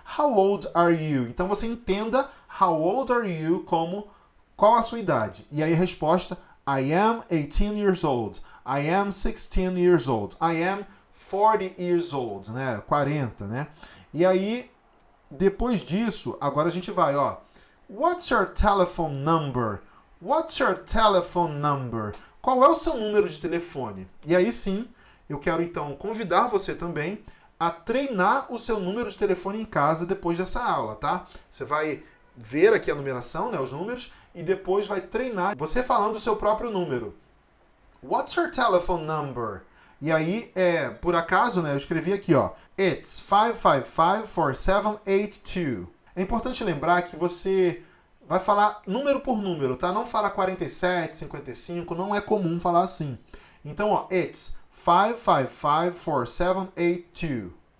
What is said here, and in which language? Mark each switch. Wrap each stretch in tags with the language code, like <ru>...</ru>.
<en>How old are you?</en> <pt>Então você entenda</pt> <en>how old are you</en> <pt>como qual a sua idade. E aí a resposta,</pt> <en>I am 18 years old. I am 16 years old. I am 40 years old, né? 40, né?</en> <pt>E aí, depois disso, agora a gente vai, ó.</pt> <en>What's your telephone number? What's your telephone number?</en> <pt>Qual é o seu número de telefone? E aí sim, eu quero então convidar você também a treinar o seu número de telefone em casa depois dessa aula, tá? Você vai ver aqui a numeração, né, os números, e depois vai treinar você falando o seu próprio número.</pt> <en>What's your telephone number?</en> <pt>E aí, por acaso, né, eu escrevi aqui, ó,</pt> <en>It's 555-4782.</en> <pt>É importante lembrar que você vai falar número por número, tá? Não fala 47, 55, não é comum falar assim. Então, ó,</pt> <en>It's 555-4782.</en>